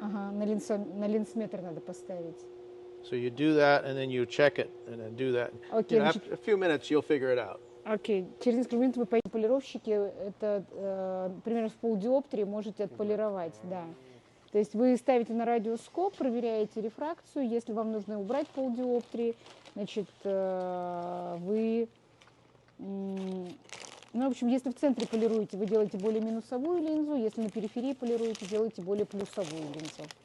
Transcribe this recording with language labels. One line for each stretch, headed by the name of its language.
Russian: Ага, на линсметр надо поставить.
English: So you do that, and then you check it, and then do that. Okay, After a few minutes, you'll figure it out.
Russian: Окей. Через несколько минут вы пойдете полировщики, это примерно в полдиоптрии можете отполировать, да. То есть вы ставите на радиоскоп, проверяете рефракцию. Если вам нужно убрать полдиоптрии, значит, вы... Ну, в общем, если в центре полируете, вы делаете более минусовую линзу. Если на периферии полируете, делаете более плюсовую линзу.